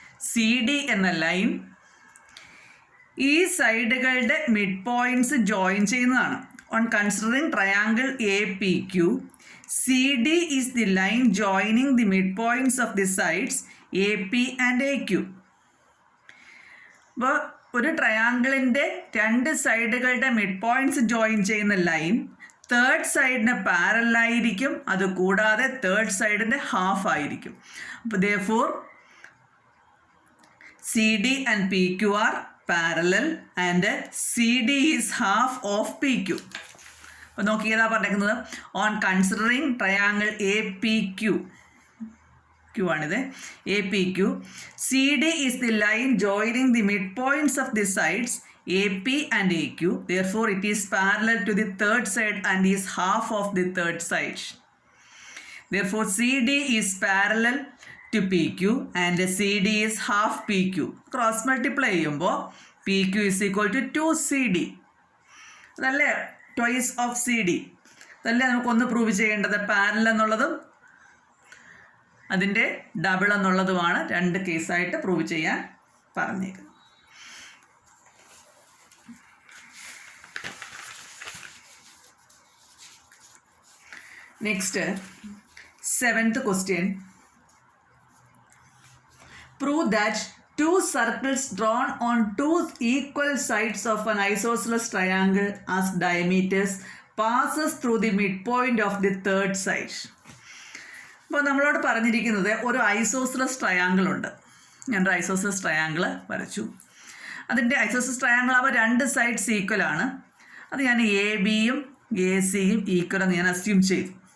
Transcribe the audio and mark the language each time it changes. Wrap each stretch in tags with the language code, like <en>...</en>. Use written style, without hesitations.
<ml>CD എന്ന line ഈ സൈഡുകളുടെ mid points join ചെയ്യുന്നതാണ്.</ml> <en>On considering triangle APQ, CD is the line joining the midpoints of the sides AP and AQ.</en> <ml>അപ്പോൾ ഒരു ട്രയാങ്കിളിൻ്റെ രണ്ട് സൈഡുകളുടെ mid points join ചെയ്യുന്ന line third സൈഡിന് പാരലായിരിക്കും. അതുകൂടാതെ third സൈഡിൻ്റെ half ആയിരിക്കും.</ml> <en>അപ്പോൾ therefore CD and PQ are parallel and CD is half of PQ.</en> <ml>അപ്പോൾ നോക്കി ഏതാ പറഞ്ഞിരിക്കുന്നത്?</ml> <en>On considering triangle APQ ആണിത്. APQ, CD is the line joining the midpoints of the sides AP and AQ. Therefore, it is parallel to the third side and is half of the third side. Therefore, CD is parallel to PQ and CD is half PQ. Cross multiply ചെയ്യുമ്പോൾ PQ is equal to 2CD.</en> <ml>അതല്ലേ twice of CD. അതല്ലേ നമുക്കൊന്ന് prove ചെയ്യേണ്ടത്. Parallel എന്നുള്ളതും അതിൻ്റെ double എന്നുള്ളതുമാണ് രണ്ട് കേസായിട്ട് prove ചെയ്യാൻ പറഞ്ഞേക്കുന്നത്.</ml> <en>Next 7th question. Prove that two circles drawn on two equal sides of an isosceles triangle as diameters passes through the midpoint of the third side.</en> <ml>അപ്പോൾ നമ്മളോട് പറഞ്ഞിരിക്കുന്നത് ഒരു ഐസോസിലസ് ട്രയാങ്കിൾ ഉണ്ട്. ഞാനൊരു ഐസോസിലസ് ട്രയാങ്കിൾ വരച്ചു. അതിൻ്റെ ഐസോസിലസ് ട്രയാങ്കിൾ ആവുമ്പോൾ രണ്ട് സൈഡ്സ് ഈക്വൽ ആണ്. അത് ഞാൻ ABയും ACയും ഈക്വൽ എന്ന് ഞാൻ അസ്യൂം ചെയ്തു.</ml>